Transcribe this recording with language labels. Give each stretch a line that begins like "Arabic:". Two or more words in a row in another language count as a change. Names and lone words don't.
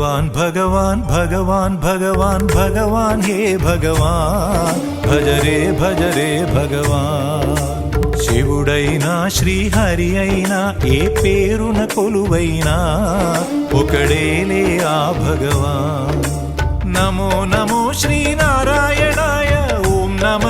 Hindi: भगवान् भगवान् भगवान् भगवान् हे भगवान् भज रे भगवान्
Telugu: శివుడైనా శ్రీహరి అయినా ఏ పేరున కొలువైనా ఒకడేలే ఆ భగవాన్
Sanskrit: నమో నమో శ్రీనారాయణాయ ఓం నమః